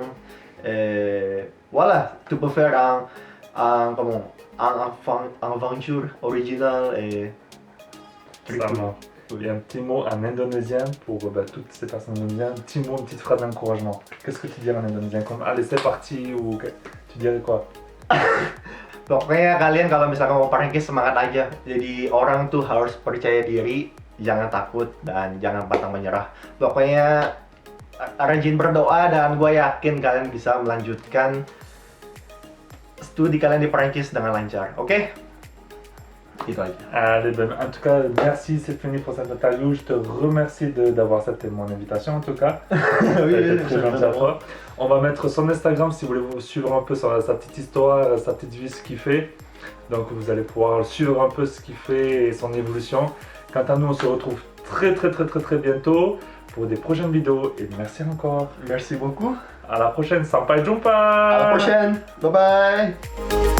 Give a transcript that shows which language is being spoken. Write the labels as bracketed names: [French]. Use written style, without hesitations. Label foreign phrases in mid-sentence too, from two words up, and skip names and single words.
[French] Et voilà, tu peux faire un aventure originale et très Ça cool. marche. Il y a un petit mot en indonésien pour toutes ces personnes indonésiennes. Un petit mot, une petite phrase d'encouragement. Qu'est-ce que tu dirais en indonésien? Comme allez, c'est parti ou tu dirais quoi? [Indonesian] Pokoknya kalian kalau misalkan mau prank semangat aja. Jadi orang tuh harus percaya diri, jangan takut dan jangan pantang menyerah. Pokoknya rajin berdoa dan gue yakin kalian bisa melanjutkan studi kalian di Perancis dengan lancar. Oke? Itu aja. [French] Allez, en tout cas, merci, c'est fini pour cette interview. Je te remercie d'avoir accepté mon invitation en tout cas. Oui, T'as été très gentil à toi. On va mettre son Instagram si vous voulez vous suivre un peu sur sa petite histoire, sa petite vie, ce qu'il fait. Donc vous allez pouvoir suivre un peu ce qu'il fait et son évolution. Quant à nous, on se retrouve très bientôt pour des prochaines vidéos. Et merci encore. Merci beaucoup. À la prochaine. [Indonesian] Sampai jumpa. [French] À la prochaine. [English] Bye bye.